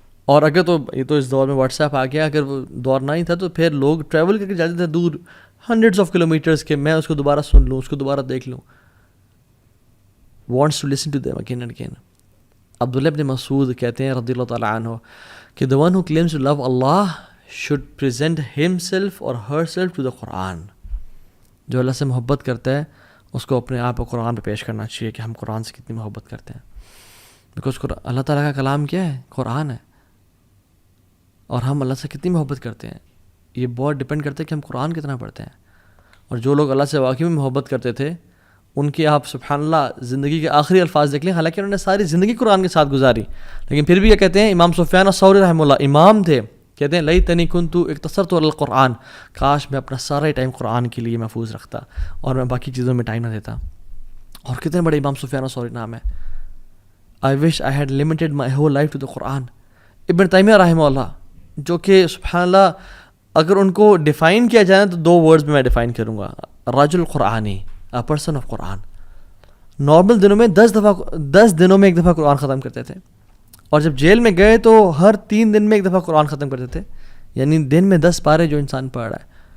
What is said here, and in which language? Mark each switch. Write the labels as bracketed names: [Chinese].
[Urdu] اور اگر تو یہ تو اس دور میں واٹس ایپ آ گیا, اگر وہ دور نہ ہی تھا تو پھر لوگ ٹریول کر کے جاتے تھے دور ہنڈریڈس آف کلو میٹرس کے, میں اس کو دوبارہ سن لوں, اس کو دوبارہ دیکھ لوں. [English] Wants to listen to them again and again. [Urdu] عبداللہ ابن مسعود کہتے ہیں رضی اللہ تعالیٰ عنہ کہ [English] the one who claims to love Allah should present himself or herself to the Quran. [Urdu] جو اللہ سے محبت کرتا ہے اس کو اپنے آپ کو قرآن پہ پیش کرنا چاہیے کہ ہم قرآن سے کتنی محبت کرتے ہیں. بیکاز اللہ تعالیٰ کا کلام کیا ہے؟ قرآن ہے. اور ہم اللہ سے کتنی محبت کرتے ہیں یہ بہت ڈپینڈ کرتا ہے کہ ہم قرآن کتنا پڑھتے ہیں. اور جو لوگ اللہ سے واقعی میں محبت کرتے تھے ان کی آپ سبحان اللہ زندگی کے آخری الفاظ دیکھ لیں, حالانکہ انہوں نے ساری زندگی قرآن کے ساتھ گزاری, لیکن پھر بھی یہ کہتے ہیں, امام سفیان الثوری رحمہ اللہ امام تھے, کہتے ہیں [Arabic] لیتنی کنت اقتصرت علی القرآن, [Urdu] کاش میں اپنا سارا ٹائم قرآن کے لیے محفوظ رکھتا اور میں باقی چیزوں میں ٹائم نہ دیتا. اور کتنے بڑے امام سفیان الثوری نام ہے. [English] I wish I had limited my whole life to the Quran. [Urdu] ابن تیمیہ رحمہ اللہ, جو کہ سبحان اللہ اگر ان کو ڈیفائن کیا جائے تو 2 ورڈز میں ڈیفائن کروں گا, [Arabic] رجل قرآنی, [English] a person of [Urdu] Quran. Normal دنوں میں 10 دنوں میں ایک دفعہ قرآن ختم کرتے تھے, اور جب جیل میں گئے تو ہر 3 دن میں ایک دفعہ قرآن ختم کرتے تھے, یعنی دن میں 10 پارے جو انسان پڑھ رہا ہے.